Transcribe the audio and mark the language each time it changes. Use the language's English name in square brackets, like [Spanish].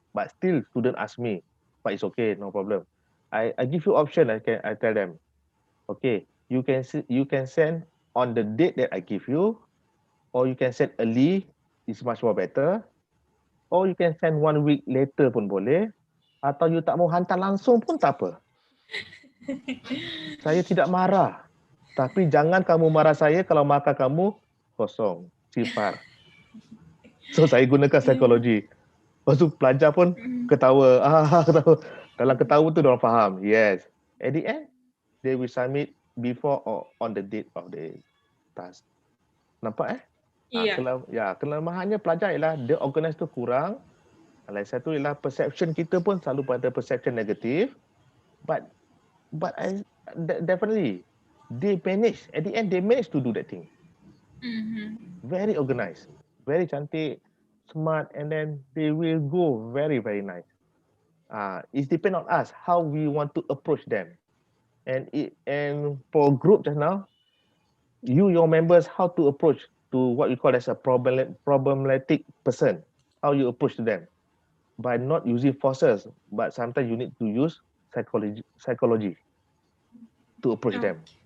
[English] But still, student ask me, but it's okay, no problem. I give you option, I tell them, okay, you can send on the date that I give you, or you can send early, it's much more better, or you can send 1 week later [Malay] pun boleh, atau you tak mau hantar langsung pun tak apa. Saya tidak marah. Tapi jangan kamu marah saya kalau markah kamu kosong, sifar. So saya gunakan psikologi. Lepas tu pelajar pun ketawa. Ketawa. Dalam ketawa tu diorang faham. Yes. [English] At the end, they will submit before or on the date of the task. [Malay] Nampak Iya. Kelemahannya pelajar ialah dia organize tu kurang. Lagi satu ialah perception kita pun selalu pada perception negatif. [English] But definitely they manage, at the end they manage to do that thing. Very organized, very cantik, smart, and then they will go very, very nice. It depends on us how we want to approach them. And for group just now, your members, how to approach to what we call as a problematic person, how you approach to them by not using forces, but sometimes you need to use psychology to approach them.